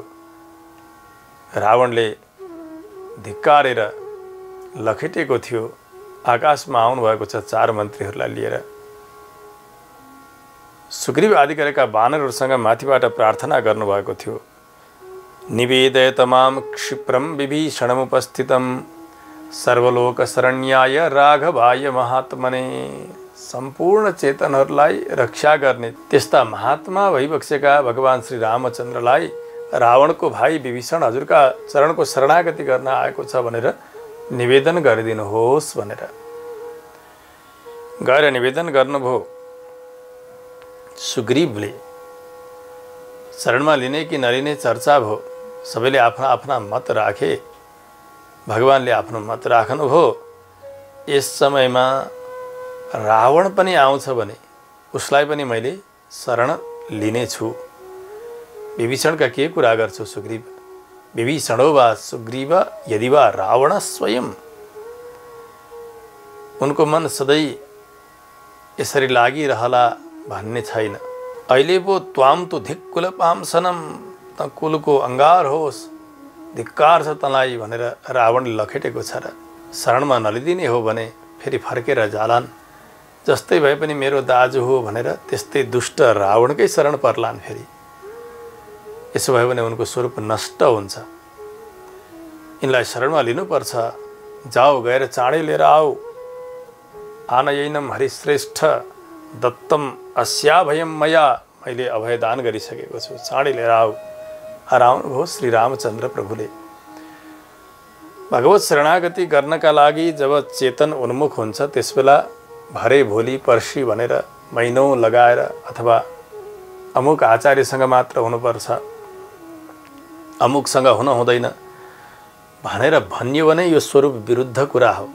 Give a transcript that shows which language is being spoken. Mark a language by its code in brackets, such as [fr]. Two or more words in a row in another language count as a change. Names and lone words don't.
[ne] रावणले धिक्कारेर लखेटेको थियो। आकाशमा आउनुभएको छ 4 मन्त्रीहरूलाई लिएर। सुग्रीव आदि गरेका वानरहरूसँग माथिबाट प्रार्थना गर्नुभएको थियो। [sa] निवेदयत मां क्षिप्रं विभीषणमुपस्थितं सर्वलोकशरण्याय राघवाय महात्मने। [ne] सम्पूर्ण चेतनहरूलाई रक्षा गर्ने त्यस्ता महात्मा भइबक्सेका भगवान श्री रामचन्द्रलाई रावणको भाइ विभीषण हजुरका चरणको शरणागति गर्न आएको छ भनेर निवेदन गरिदिनुहोस् भनेर गएर निवेदन गर्नुभयो। सुग्रीवले शरणमा लिने कि नलिने चर्चा भयो। सबैले आफ्ना आफ्ना मत राखे। भगवानले आफ्नो मत राख्नुभयो। यस समयमा रावण पनि आउँछ भने उसलाई पनि मैले शरण लिनेछु। विभीषणका के कुरा गर्छु सुग्रीव? [sa] विभीषणो वा सुग्रीव यदि वा रावण स्वयं। [ne] उनको मन सधैँ यसरी लागिरहला भन्ने छैन। अहिले पो [sa] त्वाम तु धिक्कुल पाम्सनम, [ne] त कुलको अङ्गार होस्, धिक्कार छ तँलाई भनेर रावणले लखेटेको छ र शरणमा नलिदिने हो भने फेरि फर्केर जालान्। जस्तै भए पनि मेरो दाजु हो भनेर त्यस्तै दुष्ट रावणकै शरण पर्लान् फेरि। यसो भयो भने उनको स्वरूप नष्ट हुन्छ। यिनलाई शरणमा लिनुपर्छ। जाऊ, गएर चाँडै लिएर आऊ। [sa] आनयैनम हरिश्रेष्ठ दत्तम अस्याभयम मया, [ne] मैले अभयदान गरिसकेको छु, चाँडै लिएर आऊ। हराउनुभयो श्री रामचन्द्र प्रभुले। भगवत शरणागति गर्नका लागि जब चेतन उन्मुख हुन्छ त्यसबेला भरे भोलि पर्सि भनेर महिनौँ लगाएर अथवा अमुक आचार्यसँग मात्र हुनुपर्छ, अमुकसँग हुन हुँदैन भनेर भनियो भने यो स्वरूप विरुद्ध कुरा हो।